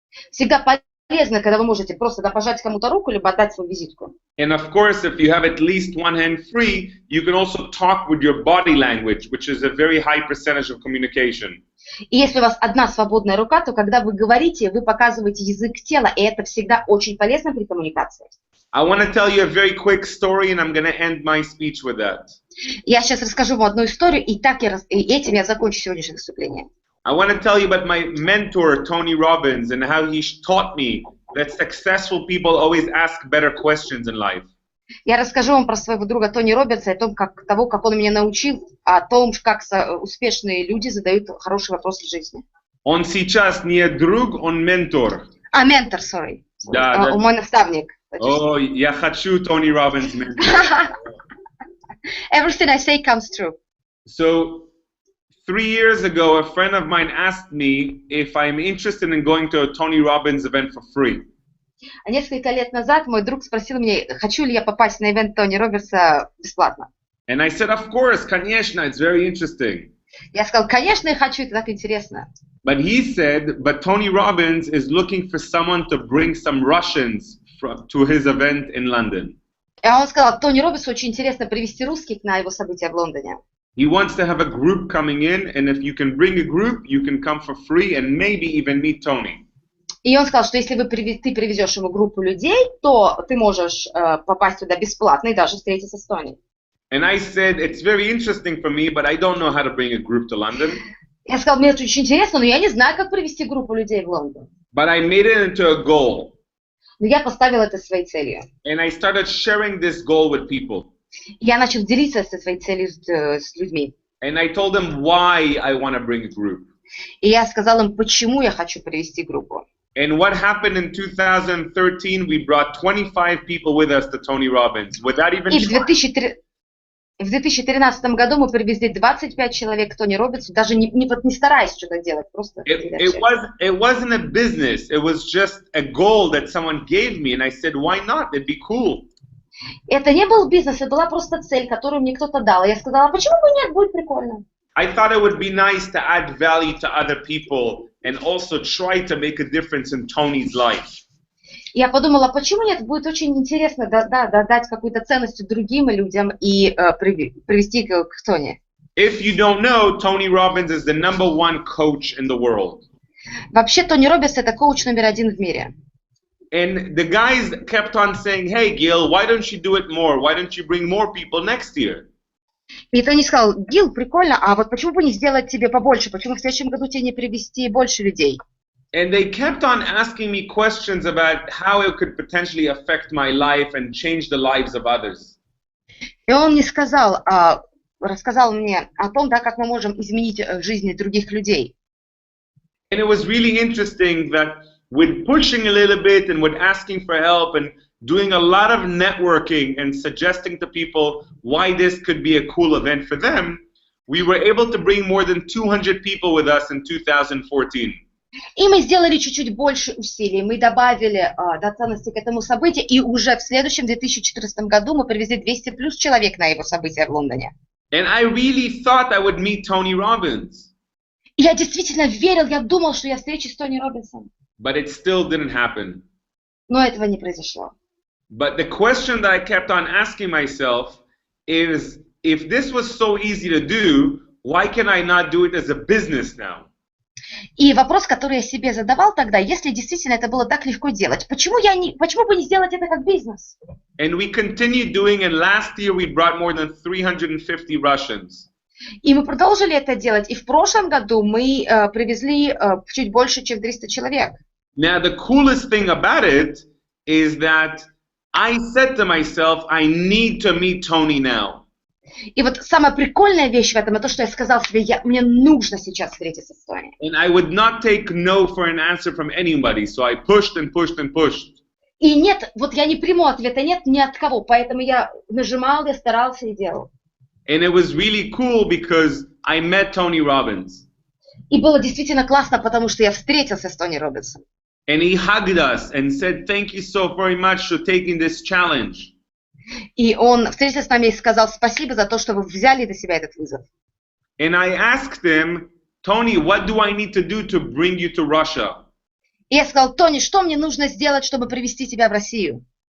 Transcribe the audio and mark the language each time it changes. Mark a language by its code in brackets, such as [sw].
[ru] Всегда полезно, когда вы можете просто пожать кому-то руку, либо отдать свою визитку. [en] And of course, if you have at least one hand free, you can also talk with your body language, which is a very high percentage of communication. [ru] И если у вас одна свободная рука, то когда вы говорите, вы показываете язык тела, и это всегда очень полезно при коммуникации. [en] I want to tell you a very quick story, and I'm going to end my speech with that. [ru] Я сейчас расскажу вам одну историю, и этим я закончу сегодняшнее выступление. [en] I want to tell you about my mentor, Tony Robbins, and how he taught me that successful people always ask better questions in life. [ru] Я расскажу вам про своего друга Тони Робинса, о том, как он меня научил, о том, как успешные люди задают хорошие вопросы в жизни. Он сейчас не друг, он ментор. Ментор, [en] sorry. [ru] Да, мой наставник. О, я хочу Тони Робинс ментор. [en] Everything I say comes true. So, 3 years ago, a friend of mine asked me if I'm interested in going to a Tony Robbins event for free. [ru] Несколько лет назад мой друг спросил меня, хочу ли я попасть на ивент Тони Робинса бесплатно. [en] And I said, of course, [ru] конечно, [en] it's very interesting. [ru] Я сказал, конечно, я хочу, это так интересно. [en] But he said, but Tony Robbins is looking for someone to bring some Russians to his event in London. [ru] И он сказал, Тони Робинсу очень интересно привести русских на его события в Лондоне. [en] He wants to have a group coming in, and if you can bring a group, you can come for free and maybe even meet Tony. [ru] И он сказал, что если ты привезешь ему группу людей, то ты можешь попасть туда бесплатно и даже встретиться с Тони. [en] And I said, it's very interesting for me, but I don't know how to bring a group to London. [ru] Я сказал, мне это очень интересно, но я не знаю, как привести группу людей в Лондон. [en] But I made it into a goal. [ru] Но я поставил это своей целью. [en] And I started sharing this goal with people. [ru] Я начал делиться со своей целью с людьми. [en] And I told them why I want to bring a group. [ru] И я сказал им, почему я хочу привести группу. [en] And what happened in 2013, we brought 25 people with us to Tony Robbins without even trying. [ru] В 2013 году мы привезли 25 человек к Тони Робинсу, даже не стараясь что-то делать, просто. [en] It wasn't a business. It was just a goal that someone gave me, and I said, why not? It'd be cool. [ru] Это не был бизнес, это была просто цель, которую мне кто-то дал. Я сказала, почему бы нет, будет прикольно. [en] I thought it would be nice to add value to other people and also try to make a difference in Tony's life. [ru] Я подумала, почему нет, будет очень интересно дать какую-то ценность другим людям и привести к Тони. [en] If you don't know, Tony Robbins is the #1 coach in the world. [ru] Вообще, Тони Робинс это коуч номер 1 в мире. [en] And the guys kept on saying, hey, Gil, why don't you do it more? Why don't you bring more people next year? [ru] И Тони сказал, Гил, прикольно, а вот почему бы не сделать тебе побольше? Почему в следующем году тебе не привести больше людей? [en] And they kept on asking me questions about how it could potentially affect my life and change the lives of others. [ru] И он мне рассказал мне о том, как мы можем изменить жизни других людей. [en] And it was really interesting that with pushing a little bit and with asking for help and doing a lot of networking and suggesting to people why this could be a cool event for them, we were able to bring more than 200 people with us in 2014. [ru] И мы сделали чуть-чуть больше усилий, мы добавили ценности к этому событию, и уже в следующем 2014 году мы привезли 200 плюс человек на его событие в Лондоне. [en] And I really thought I would meet Tony Robbins. [ru] И я действительно верил, я думал, что я встречусь с Тони Робинсом. [en] But it still didn't happen. [ru] Но этого не произошло. [en] But the question that I kept on asking myself is, if this was so easy to do, why can I not do it as a business now? [ru] И вопрос, который я себе задавал тогда, если действительно это было так легко делать, почему бы не сделать это как бизнес? [en] And we continued doing it. Last year we brought more than 350 Russians. [ru] И мы продолжили это делать. И в прошлом году мы привезли чуть больше, чем 300 человек. [en] Now, the coolest thing about it is that I said to myself, I need to meet Tony now. [ru] И вот самая прикольная вещь в этом, это то, что я сказал себе, мне нужно сейчас встретиться с Тони. [en] And I would not take no for an answer from anybody, so I pushed and pushed and pushed. [ru] И нет, вот я не приму ответа нет ни от кого, поэтому я нажимал, я старался и делал. [en] And it was really cool because I met Tony Robbins. [ru] И было действительно классно, потому что я встретился с Тони Робинсом. [en] And he hugged us and said, thank you so very much for taking this challenge. [ru] И он встретился с нами и сказал спасибо за то, что вы взяли на себя этот вызов. [en] And I asked him, Tony, what do I need to do to bring you to Russia? [ru] И я сказал, Тони, что мне нужно сделать, чтобы привести тебя в Россию?